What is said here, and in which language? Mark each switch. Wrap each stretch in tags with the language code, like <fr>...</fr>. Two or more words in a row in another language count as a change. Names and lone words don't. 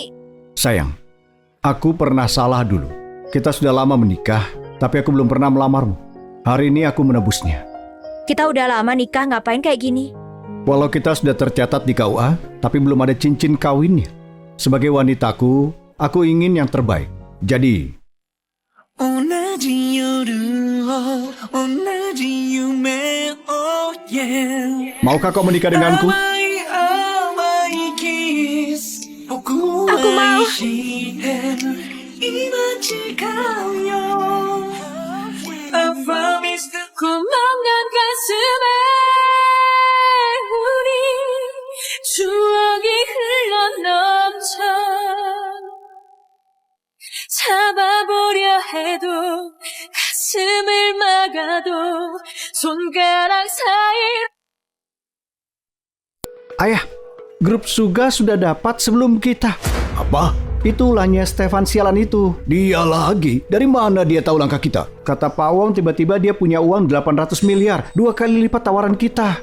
<id>Sayang, aku pernah salah dulu. Kita sudah lama menikah, tapi aku belum pernah melamarmu. Hari ini aku menebusnya. Kita udah lama nikah, ngapain kayak gini? Walau kita sudah tercatat di KUA, tapi belum ada cincin kawinnya. Sebagai wanitaku, aku ingin yang terbaik. Jadi,</id> <ja>同じ夜を同じ夢を</ja> <en>yeah</en> <id>maukah kau menikah denganku?</id> <ja>甘い甘いキス僕を</ja> <id>Aku mau.</id> <ja>愛してる今誓うよ</ja> <en>I promise to</en> <ko>고만한 가슴에 우리 추억이 흘러넘쳐 잡아보려 해도 가슴을 막아도 손가락 사이</ko> <id>Ayah, grup Suga sudah dapat sebelum kita. Apa? Itu ulahnya Stefan sialan itu. Dia lagi? Dari mana dia tahu langkah kita? Kata Pak Wong tiba-tiba dia punya uang 800 miliar. 2 kali lipat tawaran kita.</id>